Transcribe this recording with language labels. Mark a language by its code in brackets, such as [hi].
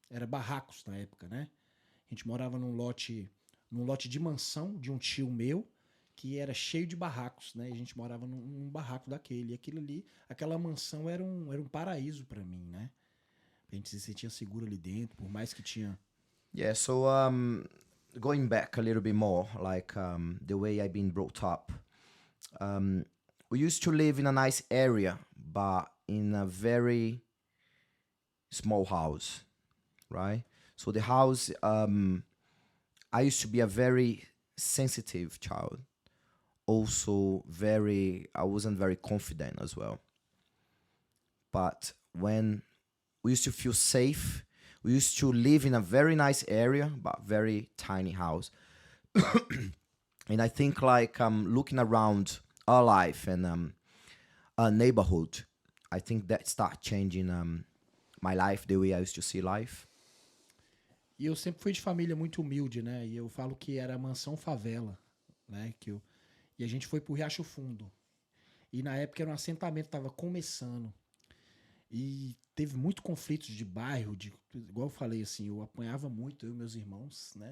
[pt] Era barracos na época, né? A gente morava num lote de mansão de um tio meu, que era cheio de barracos, né? E a gente morava num barraco daquele. E aquilo ali, aquela mansão era um paraíso para mim, né? A gente se sentia seguro ali dentro, por mais que tinha... [en] Yeah, so going back a little bit more, like the way I've been brought up. We used to live in a nice area, but in a very small house, right? So the house, I used to be a very sensitive child. Also I wasn't very confident as well. But when we used to feel safe, we used to live in a very nice area, but very tiny house. And I think like looking around our life and our neighborhood, I think that started changing my life, the way I used to see life. [pt] E eu sempre fui de família muito humilde, né? E eu falo que era mansão favela, né? E a gente foi pro Riacho Fundo. E na época era um assentamento, tava começando. E teve muito conflitos de bairro, igual eu falei, assim, eu apanhava muito, eu e meus irmãos, né?